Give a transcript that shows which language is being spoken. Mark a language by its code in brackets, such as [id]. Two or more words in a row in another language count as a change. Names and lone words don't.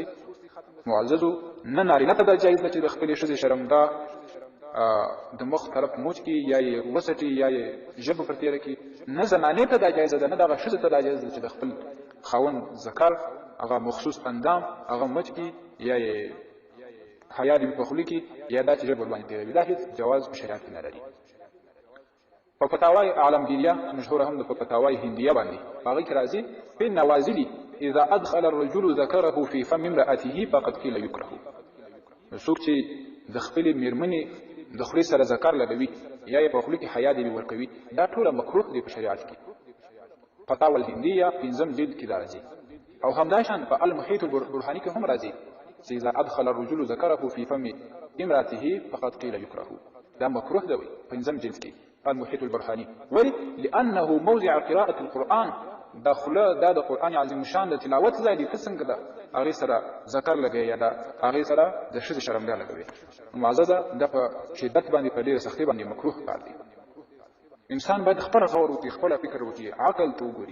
[ps] معززو نه نارینه ته دا جایز ده چې د خپلې ښځې شرمګاه د مخ طرف موچ کړي یا یې وسټي یا یې ژبه پر تېره کړي، نه زنانې ته دا جایزه ده، نه دغه ښځې ته دا جایز ده چې د خپل خاوند ذکر هغه مخصوص اندام هغه موچ کړي یا یې حیا دې په خوله کې یا دا چې ژبه ورباندې تېروي، دا هېڅ جواز په شریعت کې نه لري. په فتاوای عالمگیریه مشهوره هم د په فتاوای هندیه باندې په هغې کې راځي [ar] فی النوازل اذا ادخل الرجل ذکره فی فم امرأته فقد قیل یکره. [ps] څوک چې د خپلې مېرمنې د خولې سره ذکر لګوي یا یې په خوله کې حیا دې ورکوي دا ټوله مکروه دی په شریعت کې. فتاوی الهندیه پنځم جلد کې دا راځي. او همدا شان په المحیط البرهانی کې هم راځي چې [ar] اذا ادخل الرجل ذکره فی فم امرأته فقد قیل یکره، [ps] دا مکروه دی پنځم جلد کې المحيط البرهاني. ولي؟ [ar] لأنه موضع قراءة القرآن، [ps] دا خله دا د قرآن عظیم شان د تلاوت ځای دی، ته څنګه ده هغې سره ذکر لګوي یا دا هغې سره د ښځې شرمګاه لګوي. معززه دا په شدت باندې په ډېره سختۍ باندې مکروه کار دی. انسان باید خپله غور وکړي، خپله فکر وکړي، عقل ته وګوري.